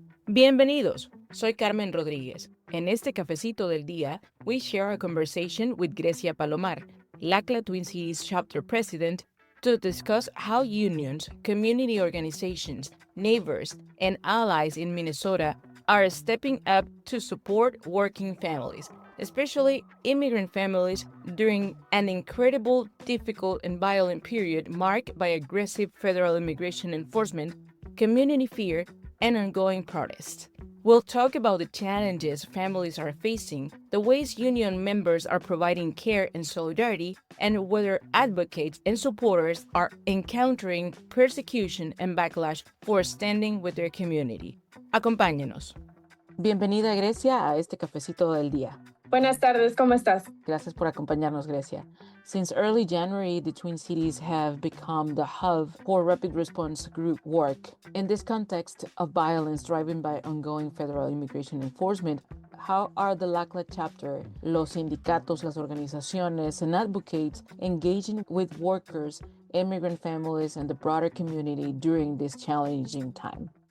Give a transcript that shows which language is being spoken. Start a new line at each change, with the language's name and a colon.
Spanish: Bienvenidos, soy Carmen Rodríguez. En este
English: Cafecito del Día, we share a conversation with Grecia Palomar, LCLAA Twin Cities Chapter President, to discuss how unions, community organizations, neighbors, and allies in Minnesota are stepping up to support working families, especially immigrant families, during an incredible, difficult, and violent period marked by aggressive federal immigration enforcement, community fear, and ongoing protest. We'll talk about the challenges families are facing, the ways union members are providing care and solidarity, and whether advocates and supporters are encountering persecution and backlash for standing with their community.
Spanish: Acomapáñenos. Bienvenida, Grecia, a este Cafecito del Día. Buenas tardes, ¿cómo estás? Gracias por acompañarnos, Grecia.
English: Since early January, the Twin Cities have become the hub for rapid response group work. In this context of violence driven by ongoing federal immigration enforcement, how are the LCLAA chapter,
Spanish: los sindicatos, las organizaciones,
English: and advocates engaging with workers, immigrant families, and the broader community during this challenging time?